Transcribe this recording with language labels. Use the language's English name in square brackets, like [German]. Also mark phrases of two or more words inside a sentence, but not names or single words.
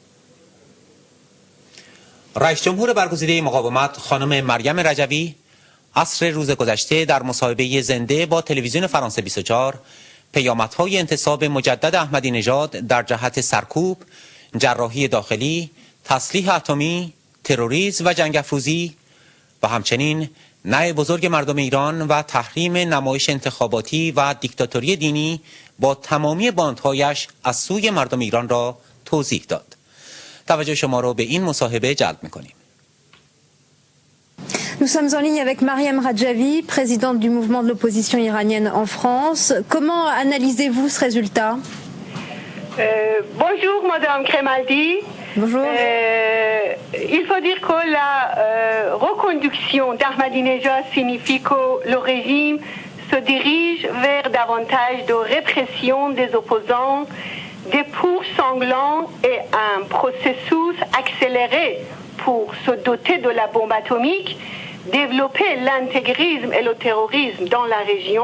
[Persian] رئیس جمهور برگزیده مقاومت خانم مریم رجوی عصر روز گذشته در مصاحبه زنده با تلویزیون فرانسه 24 پیامدهای انتصاب مجدد احمدی نژاد در جهت سرکوب، جراحی داخلی، تسلیح اتمی، تروریسم و جنگ افروزی و همچنین نع بزرگ مردم ایران و تحریم نمایش انتخاباتی و دیکتاتوری دینی با تمامی باندهایش از سوی مردم ایران را توضیح داد. توجه شما را به این مصاحبه جلب می‌کنیم. [French] Nous sommes en ligne avec Mariam Rajavi, présidente du mouvement de l'opposition iranienne en France. Comment analysez-vous ce résultat? Bonjour Madame Kremaldi. Bonjour. Il faut dire que la reconduction d'Ahmadinejad signifie que le régime se dirige vers davantage de répression des opposants, des poursuites sanglantes et un processus accéléré pour se doter de la bombe atomique, développer l'intégrisme et le terrorisme dans la région.